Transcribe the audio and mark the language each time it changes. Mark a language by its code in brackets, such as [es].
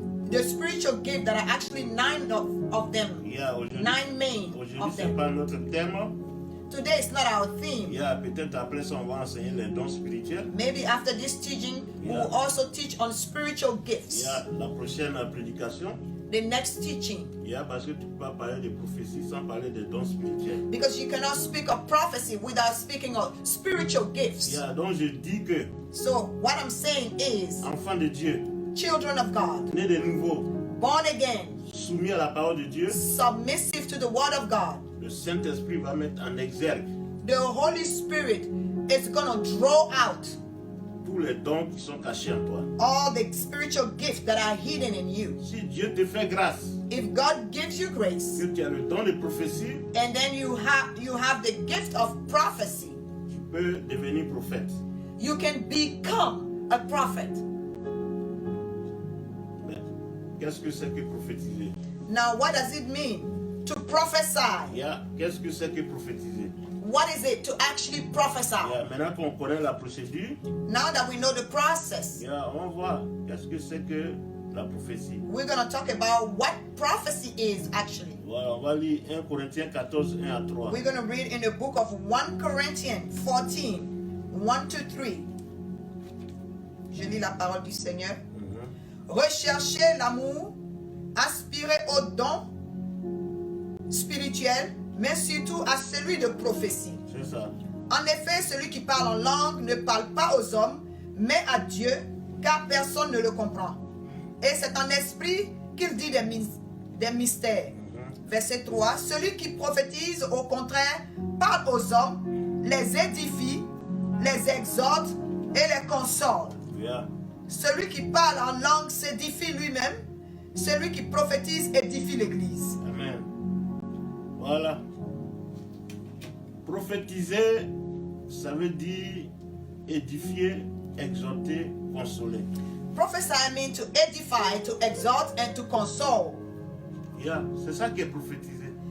[en] The spiritual gifts that are actually 9 of them. [fr] Yeah, aujourd'hui, [en] 9 main [fr] aujourd'hui [en] of [fr] c'est [en] them. [fr] pas notre thème. [en] Today is not our theme. [fr] Yeah, peut-être après ça on va enseigner les dons spirituels. [en] Maybe after this teaching, we Yeah. will also teach on spiritual gifts. [fr] Yeah, la prochaine prédication. [en] The next teaching. [fr] Yeah, parce que tu peux pas parler de prophétie sans parler des dons spirituels. [en] Because you cannot speak of prophecy without speaking of spiritual gifts. [fr] Yeah, donc je dis que [en] So what I'm saying is, [fr] enfants de Dieu, [en] children of God, [fr] nés de nouveau, [en] born again, [fr] soumis à la parole de Dieu, [en] submissive to the word of God, [fr] le Saint-Esprit va mettre en exergue [en] the Holy Spirit is going to draw out [fr] tous les dons qui sont cachés en toi. [en] all the spiritual gifts that are hidden in you. [fr] Si Dieu te fait grâce, [en] If God gives you grace, [fr] que tu as le don de prophétie, [en] and then you have the gift of prophecy, [fr] tu peux devenir prophète. [en] you can become a prophet. [fr] Mais qu'est-ce que c'est que prophétiser? [en] Now, what does it mean to prophesy? [fr] Yeah, qu'est-ce que c'est que prophétiser? [en] What is it to actually prophesy? [fr] Yeah, maintenant qu'on connaît la procédure, [en] Now that we know the process, [fr] yeah, on va voir qu'est-ce que c'est que la prophétie. [en] we're going to talk about what prophecy is actually. [fr] Voilà, on va lire 1 Corinthiens 14, 1 à 3. [en] We're going to read in the book of 1 Corinthians 14, 1 to 3. [fr] Je lis la parole du Seigneur. Recherchez l'amour, aspirez aux dons spirituels, mais surtout à celui de prophétie. C'est ça. En effet, celui qui parle en langue ne parle pas aux hommes, mais à Dieu, car personne ne le comprend. Et c'est en esprit qu'il dit des mystères. Verset 3, celui qui prophétise, au contraire, parle aux hommes, les édifie, les exhorte et les console. Yeah. Celui qui parle en langue s'édifie lui-même. Celui qui prophétise édifie l'Église. Amen. Voilà. Prophétiser, ça veut dire édifier, exhorter, consoler. [en] Prophesy means to edify, to exhort, and to console. [fr] Yeah, c'est ça qui est prophétiser.